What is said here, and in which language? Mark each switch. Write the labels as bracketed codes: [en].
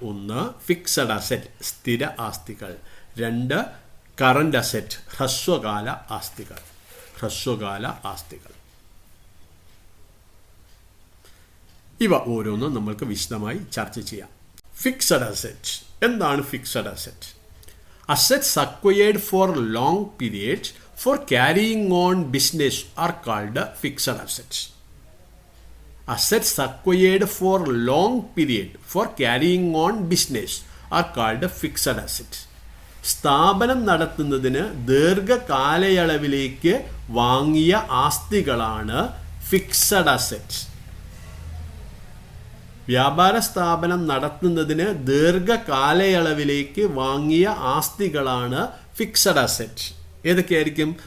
[ml] ഒന്ന് fixed asset, സ്ഥിര ആസ്തികൾ. രണ്ട് കറണ്ട് അസറ്റ്, ഹ്രസ്വകാല ആസ്തികൾ. ഹ്രസ്വകാല ആസ്തികൾ. ഇവ ഓരോന്നും നമ്മൾക്ക് വിശദമായി ചർച്ച ചെയ്യാം. Fixed asset. എന്താണ് fixed asset? [en] Assets acquired for long periods for carrying on business are called fixed assets. Assets acquired for long period for carrying on business are called fixed assets. [ml] സ്ഥാപനം നടത്തുന്നതിന് ദീർഘകാലയളവിലേക്ക് വാങ്ങിയ ആസ്തികളാണ് ഫിക്സഡ് അസറ്റ്സ്. വ്യാപാര സ്ഥാപനം നടത്തുന്നതിന് ദീർഘകാലയളവിലേക്ക് വാങ്ങിയ ആസ്തികളാണ് fixed assets. ഏതൊക്കെയായിരിക്കും?